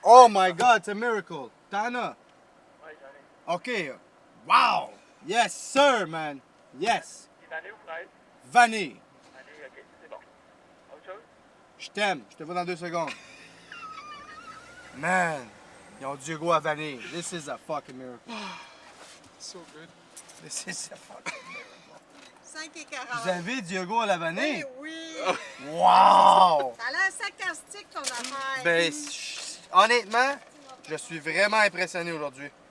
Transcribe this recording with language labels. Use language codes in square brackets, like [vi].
[en] Oh my God, it's a miracle. [fr] T'en as? Ouais, j'en ai. [en] OK. Wow! Yes, sir, man. Yes. [fr] Il est vanille ou fraise? Vanille. Vanille, ok, c'est bon. Autre chose? Je t'aime. Je te vois dans 2 secondes. Man, ils ont du yogourt à vanille. [en] This is a fucking miracle. So good. This is a fucking miracle. 5,40. [fr] Vous avez du yogourt à la vanille? Eh oui! Wow! Ça a l'air sarcastique ton affaire. Ben, honnêtement, je suis vraiment impressionné aujourd'hui.